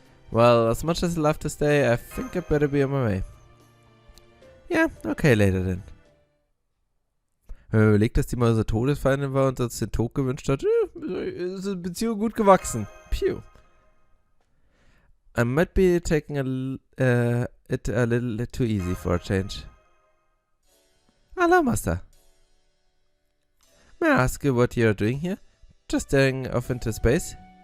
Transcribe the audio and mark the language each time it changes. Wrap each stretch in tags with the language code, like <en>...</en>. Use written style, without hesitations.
<en>Well, as much as I'd love to stay, I think I'd better be on my way. Yeah, okay, later then.</en> <de>Wenn man überlegt, dass die mal so Todesfeindin war und uns den Tod gewünscht hat, ist die Beziehung gut gewachsen. Pew.</de> <en>I might be taking it a little too easy for a change. Hello, Master. May I ask you what you're doing here? Just staring off into space?</en>